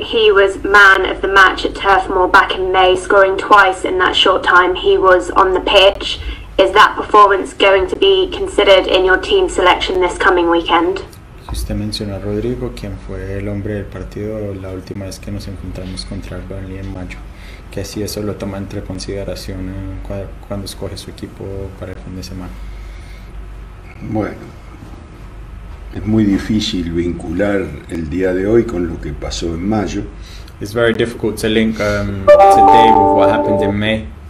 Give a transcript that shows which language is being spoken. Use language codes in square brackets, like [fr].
[en] He was man of the match at Turf Moor back in May, scoring twice in that short time he was on the pitch. Is that performance going to be considered in your team selection this coming weekend? [es] Usted mencionó a Rodrigo, quien fue el hombre del partido la última vez que nos encontramos contra el Burnley en mayo, que si eso lo toma entre consideración cuando escoge su equipo para el fin de semana. Bueno, es muy difícil vincular el día de hoy con lo que pasó en mayo. [en] It's very difficult to link today with what happened in May.